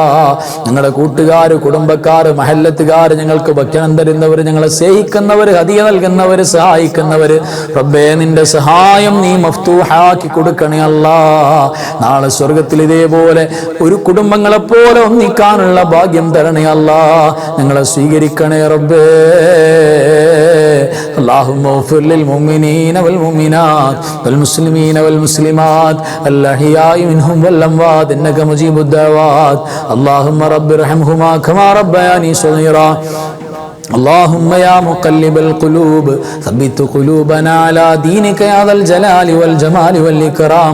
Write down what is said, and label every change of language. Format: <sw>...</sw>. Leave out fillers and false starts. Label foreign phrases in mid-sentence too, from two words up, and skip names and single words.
<ml>ഞങ്ങളുടെ കൂട്ടുകാര്, കുടുംബക്കാര്, മഹല്ലത്തുകാര്, ഞങ്ങൾക്ക് ഭക്ഷണം തരുന്നവർ, ഞങ്ങളെ സ്നേഹിക്കുന്നവർ, ഹദിയ നൽകുന്നവർ, സഹായിക്കുന്നവർ റബ്ബേ നിന്റെ സഹായം നീ മഫ്തൂഹാക്കി കൊടുക്കണേ അല്ലാ. നാളെ സ്വർഗത്തിൽ ഇതേപോലെ ഒരു കുടുംബങ്ങളെ പോലെ ഒന്നിക്കാനുള്ള ഭാഗ്യം തരണേ അല്ലാ. ഞങ്ങളെ സ്വീകരിക്കണേ റബ്ബേ.</ml> <ar>اللهم اغفر للمؤمنين والمؤمنات والمسلمين والمسلمات الأحياء منهم والأموات إنك مجيب الدعوات. اللهم رب ارحمهما كما ربياني صغيرا. اللهم يا مقلب القلوب ثبت قلوبنا على دينك يا ذا الجلال والجمال والإكرام.</ar>